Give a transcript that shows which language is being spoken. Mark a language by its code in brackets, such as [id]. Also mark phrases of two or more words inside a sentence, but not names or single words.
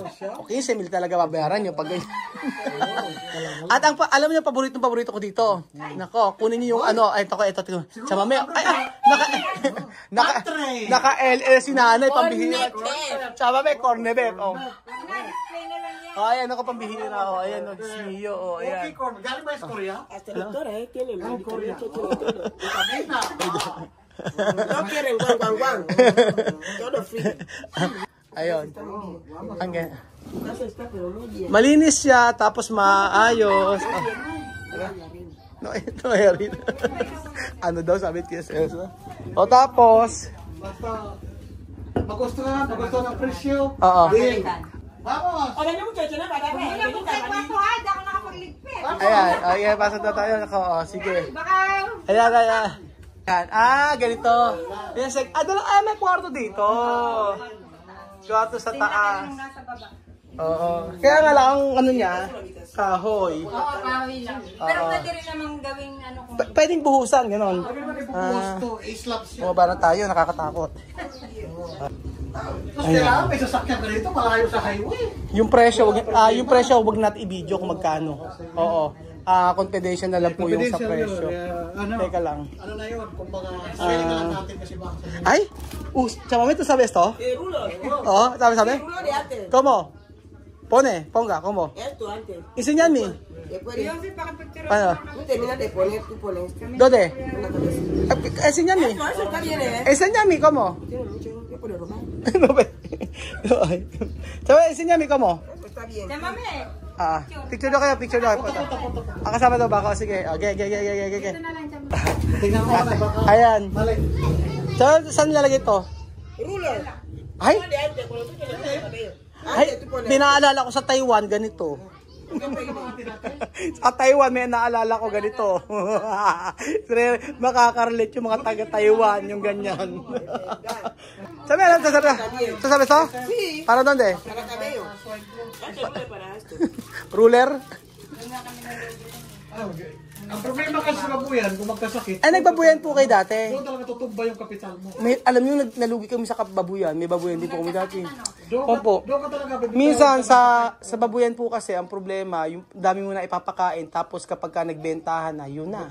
[tl] Okay, 15,000 talaga babayaran nyo pag ganyan. At alam niyo, paborito ko dito. Nako, kunin niyo yung ano, ito. Sa mamaya, naka-LL si Nanay, pambihira. Tsaba may cornebet, oh. Explain na lang yan. Oh, ayan ako pambihira, oh. Ayan, oh, Disneyo, oh, ayan. Galing ba sa Korea? [es] Hasta el doctor, tiene medicamento, tiene todo. Vitamina. No quieren guan. Todo free. [tl] Ayun. Hanggang. [es] Tu casa está pero muy bien. [tl] Malinis siya, tapos maayos. Oh. No, ito ay ano daw, sabi ni TSS. O, tapos, Basta, magustuhan ng presyo. oo. [es] Vamos! Hola, no muchacho, no para [tl] Wala po kayo kwarto ha, di ako nakapagligpit. Ayan, pasok na tayo. Nako, oh, sige. Baka Ayan. Ganito. Yan, may kwarto dito. Kwarto sa taas. yung nasa baba. Oo. Kaya nga lang, ang ano niya, kahoy. Oo, kahoy lang. Pero pwede rin namang gawing ano kung... Pwedeng buhusan, gano'n. Gusto, slabs yan. Bumaba na tayo, nakakatakot. Tapos kailangan may sasakyan ka dito, malayo sa highway. Yung presyo, wag natin i-video kung magkano. Oo. Confidential na lang po yung sa presyo. Teka lang. Ano na yun, kumbaga, selling na lang natin kasi baka sabihin. Ay! Chamame, [es] ¿tú sabes esto? rulo. [tl] Oo, sabe? [es] Rulo de antes. ¿Cómo? Ponga, ¿cómo? Esto antes. Enséñame. Después de [tl] Yung si pakapicture Ano? [es] tú terminas de poner, tú pones ¿Dónde? una cabeza. Enséñame. No, eso está bien, Enséñame, ¿cómo? Tiene mucho, yo poner román. No ve. Enséñame, ¿cómo? Eso está bien. Mami, [tl] Picture daw kayo. Kasama daw ba ako? Sige. Okay. ito na lang dyan. Tingnan mo na, baka Ayan. mali. Saan nilalagay ito? Rulo. Ay! [es] De antes, cuando tú tienes el cabello. Ay! [tl] Pinaalala ko sa Taiwan, ganito. Sa Taiwan, may naalala ko ganito. Makakarelate yung mga taga-Taiwan, yung ganyan. Sabi ito? [es] Sí. Para donde? Para cabello. Antes rulo para esto. Ruler? [tl] Ang problema kasi sa babuyan, kung magkasakit, Ay, nagbabuyan po kayo dati. doon talaga tutumba yung kapital mo. Alam nyo, nalugi kami sa babuyan. May babuyan din po kami dati. Doon Opo. ka talaga bibitaw. Minsan sa babuyan po kasi ang problema, yung dami mo na ipapakain tapos kapag ka nagbentahan na, yun na.